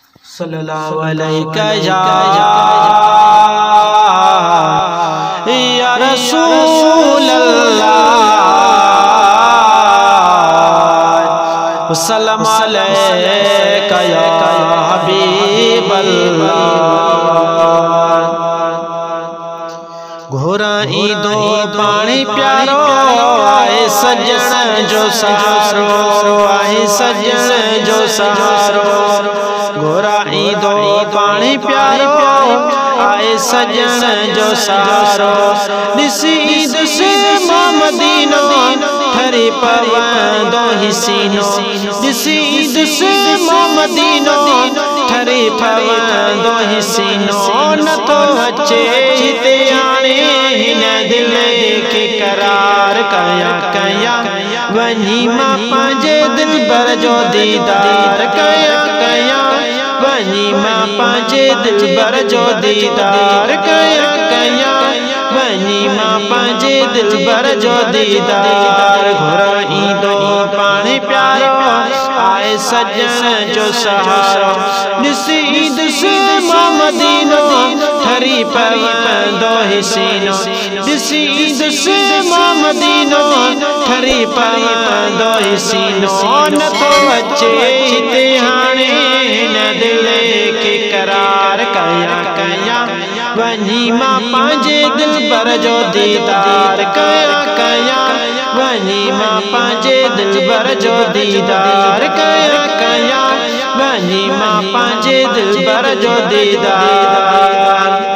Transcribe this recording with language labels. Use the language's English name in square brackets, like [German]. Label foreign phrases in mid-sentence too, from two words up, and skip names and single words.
[Arabic] صلى الله عليك يا رسول الله، سلام عليك يا حبيب الله. [Sindhi] घोराई दो पानी प्यारो आए सजन जो सहारो, आए सजन जो सहारो। घोराई दो पानी प्यारो आए सजन जो सहारो। दिसी दुसे मदीनो ठरी पवंदो हिसीनो, दिसी दुसे मदीनो ठरी पवंदो हिसीनो। न तो अचे हिते आने हिन दिल के करार कया कया, वनी मां पंहिंजे दिलबर जो दीदार कया कया, वनी मां पंहिंजे दिलबर जो दीदार कया कया, वनी मां पंहिंजे दिलबर जो दीदार। घुराई दो पानी प्यारो आए सजन जो सहारो। ॾिसी ॾिसी मदीनो ठरी पवंदो हिसीनो, ॾिसी ॾिसी मदीनो ठरी पवंदो हिसीनो। न तो अचे हिते हाणे हिन दिल के करार कया कया, वनी मां पंहिंजे दिलबर जो दीदार कया कया, वनी मां पंहिंजे दिलबर जो दीदार कया कया, वनी मां पंहिंजे दिलबर जो दीदार।